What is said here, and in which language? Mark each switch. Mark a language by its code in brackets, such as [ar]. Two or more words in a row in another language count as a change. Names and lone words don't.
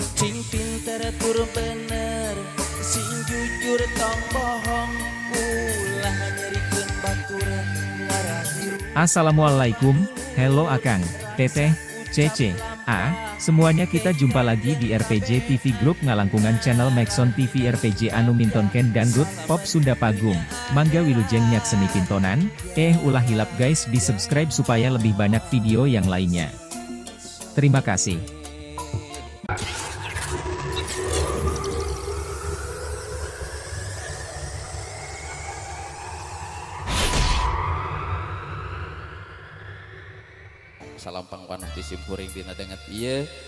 [su] Sing pinter tur bener, sing jujur tong bohong, ulah nyerikeun batur ngarahiru. Assalamualaikum, hello Akang, Teteh, Cece, [id] semuanya kita jumpa lagi di [su] RPJ TV Group ngalangkungan channel Maxon TV RPJ anu mintonken dangdut, pop Sunda Pagum, mangga wilujeng nyak seni pintonan, ulah hilap guys di subscribe [id] supaya lebih banyak video yang lainnya. Terima kasih. [su] Salam pangpanuh ti simpuring dina denget ieu.